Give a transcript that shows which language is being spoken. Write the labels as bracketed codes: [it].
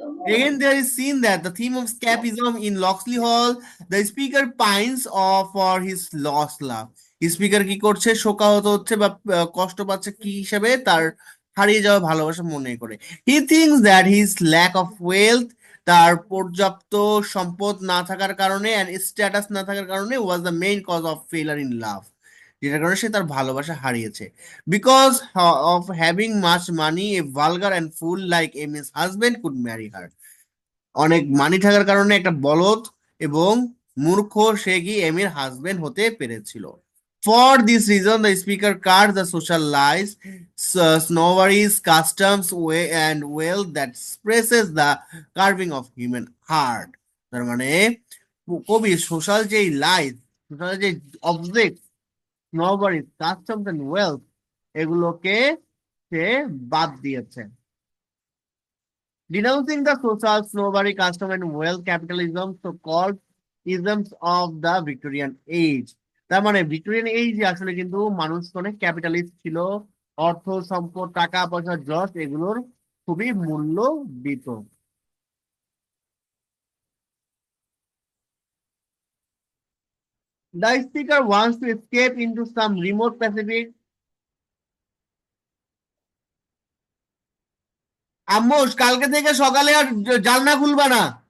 [en] Again, there is seen that the theme of escapism in Locksley Hall, the speaker pines for his lost love. [bn] Speaker কি করছে? শোকাহত হচ্ছে বা কষ্ট পাচ্ছে কি হিসাবে? তার হারিয়ে যাওয়া ভালোবাসা মনে করে। [en] He thinks that his lack of wealth, [bn] তার পর্যাপ্ত সম্পদ না থাকার কারণে অ্যান্ড স্ট্যাটাস না থাকার কারণে [en] was the main cause of failure in love, [bn] যেটার কারণে সে তার ভালোবাসা হারিয়েছে। [en] Because of having much money a vulgar and fool like Amis husband could marry her. [bn] অনেক মানি থাকার কারণে একটা বলদ এবং মূর্খ সে কি এমির হাজবেন্ড হতে পেরেছিল। [en] For this reason, the speaker cards the social lies, snobberies, customs, way and wealth that expresses the carving of human heart. [bn] তার মানে কবি সোশ্যাল যে লাইস, সোশ্যাল যে অবজেক্ট, স্নবারিজ, কাস্টমস এন্ড ওয়েলথ, এগুলোকে সে বাদ দিয়েছে। [en] Denouncing the social snobbery, custom, and wealth capitalism, so-called isms of the Victorian age. [bn] তার মানে ভিক্টোরিয়ান এইজে আসলে কিন্তু মানুষ অনেক ক্যাপিটালিস্ট ছিল, অর্থ সম্পদ টাকা পয়সা যশ এগুলোর খুবই মূল্য দিত। [en] The speaker wants to escape into some remote Pacific. [bn] আম্মুস, কালকে থেকে সকালে আর জানলা খুলবা না।